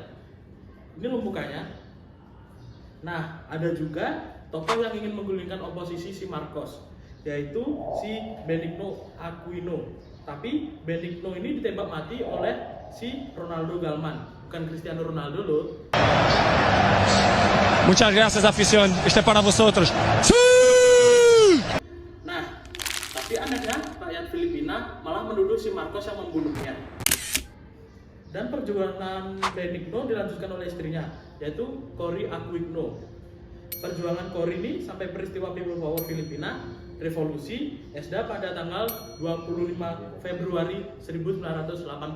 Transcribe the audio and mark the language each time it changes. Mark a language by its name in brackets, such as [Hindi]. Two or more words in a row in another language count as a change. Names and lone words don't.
[Indonesian] Ini lumpukannya. Nah, ada juga tokoh yang ingin menggulingkan oposisi si Marcos, yaitu si Benigno Aquino. Tapi Benigno ini ditembak mati oleh si Ronaldo Galman, bukan Cristiano Ronaldo loh. [Spanish] Muchas gracias, afición. Este para vosotros. [Indonesian] Nah, tapi anehnya rakyat Filipina malah menuduh si Marcos yang membunuhnya. Dan perjuangan Benigno dilanjutkan oleh istrinya, yaitu Cory Aquino. Perjuangan Cory ini sampai peristiwa People Power Filipina Revolusi ESDA pada tanggal 25 Februari 1986.